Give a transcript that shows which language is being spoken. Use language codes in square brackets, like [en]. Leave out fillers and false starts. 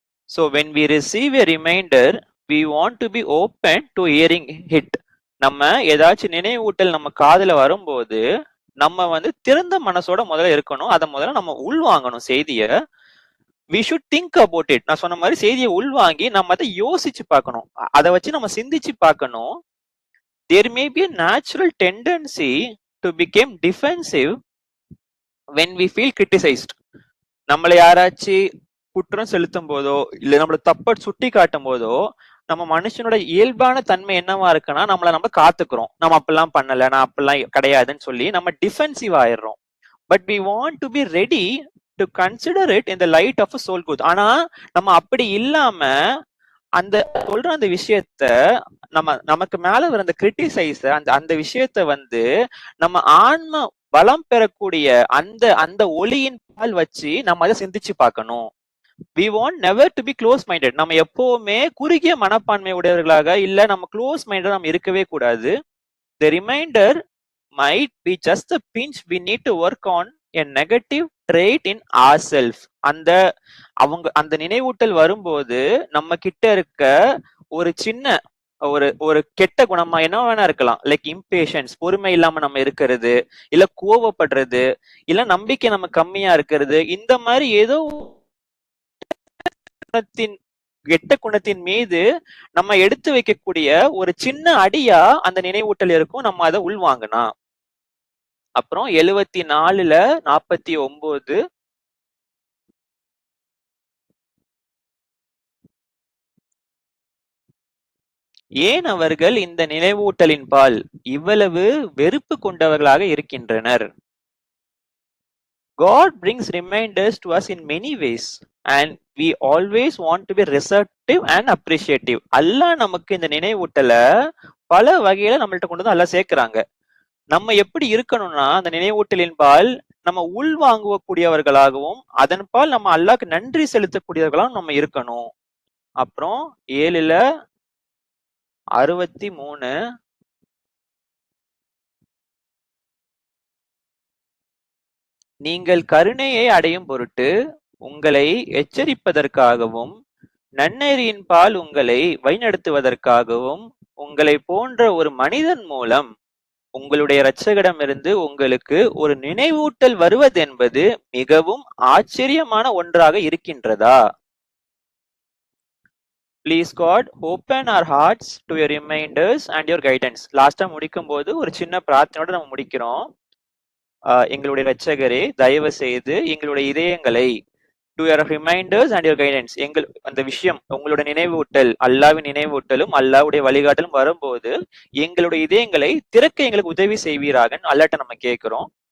[en] So when we receive a reminder, we want to be open to hearing it. [ta] நம்ம ஏதாச்சும் நினைவூட்டல் நம்ம காதுல வரும்போது நம்ம திறந்த மனசோட முதல்ல இருக்கணும். அதை முதல்ல நம்ம உள்வாங்கணும் செய்திய. [en] We should think about it. [ta] நான் சொன்ன மாதிரி செய்தியை உள்வாங்கி நம்ம அதை யோசிச்சு பார்க்கணும், அதை வச்சு நம்ம சிந்திச்சு பார்க்கணும். [en] There may be a natural tendency to become defensive when we feel criticized. [ta] நம்மளை யாராச்சும் குற்றம் செலுத்தும் போதோ இல்ல நம்மள தப்ப சுட்டி காட்டும் போதோ, நம்ம மனுஷனோட இயல்பான தன்மை என்னவா இருக்குன்னா, நம்ம காத்துக்கிறோம், நம்ம அப்படிலாம் பண்ணல, நான் அப்படிலாம் கிடையாதுன்னு சொல்லி நம்ம defensive ஆயிடுறோம். [en] But we want to be ready to consider it in the light of a soul good. [ta] ஆனா நம்ம அப்படி இல்லாம அந்த சொல்ற அந்த விஷயத்த நமக்கு மேல வர அந்த கிரிட்டிசைஸ் அந்த விஷயத்த நம்ம ஆன்ம பலம் பெறக்கூடிய அந்த ஒளியின் பால் வச்சு நம்ம அதை சிந்திச்சு பார்க்கணும். [en] We want never to be close minded. [ta] நம்ம எப்பவுமே குறுகிய மனப்பான்மை உடையவர்களாக இல்ல, நம்ம க்ளோஸ் மைண்டட் நம்ம இருக்கவே கூடாது. [en] The reminder might be just a pinch we need to work on a negative trait in ourselves. [ta] அந்த நினைவூட்டல் வரும்போது நம்ம கிட்ட இருக்க ஒரு சின்ன ஒரு கெட்ட குணமா என்ன வேணா இருக்கலாம். [en] like impatience, [ta] பொறுமை இல்லாம நம்ம இருக்கிறது, இல்ல கோவப்படுறது, இல்ல நம்பிக்கை நம்ம கம்மியா இருக்கிறது, இந்த மாதிரி ஏதோ கெட்ட குணத்தின் மீது நம்ம எடுத்து வைக்கக்கூடிய ஒரு சின்ன அடியா அந்த நினைவூட்டல் இருக்கும். நம்ம அதை உள்வாங்கினா அப்புறம் 74ல 49, ஏன் அவர்கள் இந்த நினைவூட்டலின் பால் இவ்வளவு வெறுப்பு கொண்டவர்களாக இருக்கின்றனர்? [en] God brings reminders to us in many ways and we always want to be receptive and appreciative. [ta] அல்லாஹ் நமக்கு இந்த நினைவூட்டலை பல வகையில நம்மள்ட்ட கொண்டு வந்து அல்லாஹ் சேர்க்கிறாங்க. நம்ம எப்படி இருக்கணும்னா, அந்த நினைவூட்டலின் பால் நம்ம உள்வாங்கக்கூடியவர்களாகவும் அதன் பால் நம்ம அல்லாஹ்க்கு நன்றி செலுத்தக்கூடியவர்களாகவும் நம்ம இருக்கணும். அப்புறம் 7ல 63, நீங்கள் கருணையை அடையும் பொருட்டு உங்களை எச்சரிப்பதற்காகவும் நன்னெறியின் பால் உங்களை வழிநடத்துவதற்காகவும் உங்களை போன்ற ஒரு மனிதன் மூலம் உங்களுடைய இரட்சகரிடமிருந்து உங்களுக்கு ஒரு நினைவூட்டல் வருவதென்பது மிகவும் ஆச்சரியமான ஒன்றாக இருக்கின்றதா? [en] Please God, open our hearts to your reminders and your guidance. [ta] லாஸ்டா முடிக்கும் போது ஒரு சின்ன பிரார்த்தனையோட நம்ம முடிக்கிறோம். எங்களுடைய இரட்சகரே, தயவு செய்து எங்களுடைய இதயங்களை [en] to your reminders and your guidance, [ta] அந்த விஷயம் உங்களுடைய நினைவூட்டல், அல்லாஹ்வின் நினைவூட்டலும் அல்லாஹ்வுடைய வழிகாட்டலும் வரும்போது எங்களுடைய இதயங்களை திறக்க எங்களுக்கு உதவி செய்வீராக அல்லாஹ்ட்ட நம்ம கேட்கிறோம்.